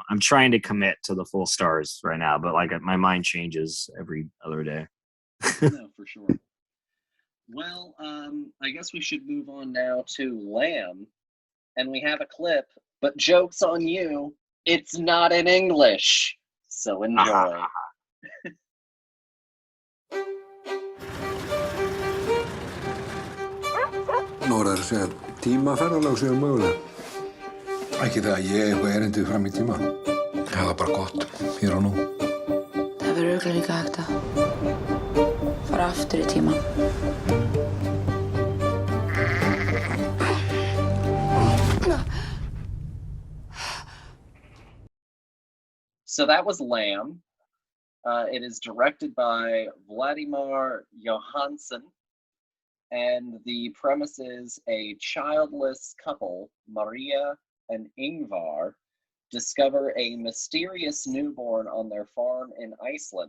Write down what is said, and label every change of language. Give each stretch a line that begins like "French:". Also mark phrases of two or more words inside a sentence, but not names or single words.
English: I'm trying to commit to the full stars right now, but like my mind changes every other day. No, for sure. Well, I guess we should move on now to Lamb. And we have a clip, but joke's on you, it's not in English. So enjoy.
Icelandic: Nórar segja að tímaferðalag séu möguleg. Ekki það að ég eitthvað erindi fram í tíma. Það var bara gott, hér og nú. Það verður örugglega líka hægt að fara aftur í tíma.
English: So that was Lamb. It is directed by Vladimir Johansson. And the premise is a childless couple, Maria and Ingvar, discover a mysterious newborn on their farm in Iceland.